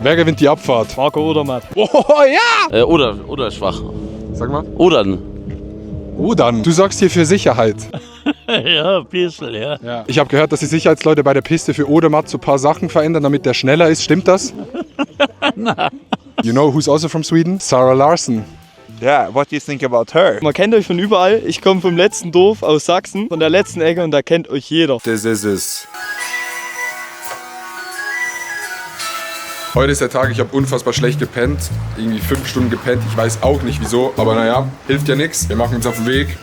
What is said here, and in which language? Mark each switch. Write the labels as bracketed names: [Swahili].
[German] Wer gewinnt die Abfahrt? Marco Odermatt. Oh ja! Oder schwach. Sag mal. Oder. Oh dann. Du sorgst hier für Sicherheit. Ja, ein bisschen, ja. Ich habe gehört, dass die Sicherheitsleute bei der Piste für Odermatt so ein paar Sachen verändern, damit der schneller ist. Stimmt das? [English] You know who's also from Sweden? Sarah Larson. Yeah, what do you think about her? [German] Man kennt euch von überall. Ich komme vom letzten Dorf aus Sachsen, von der letzten Ecke und da kennt euch jeder. [English] This is it. [German] Heute ist der Tag, ich habe unfassbar schlecht gepennt. Irgendwie 5 Stunden gepennt. Ich weiß auch nicht wieso, aber naja, hilft ja nichts. Wir machen uns auf den Weg.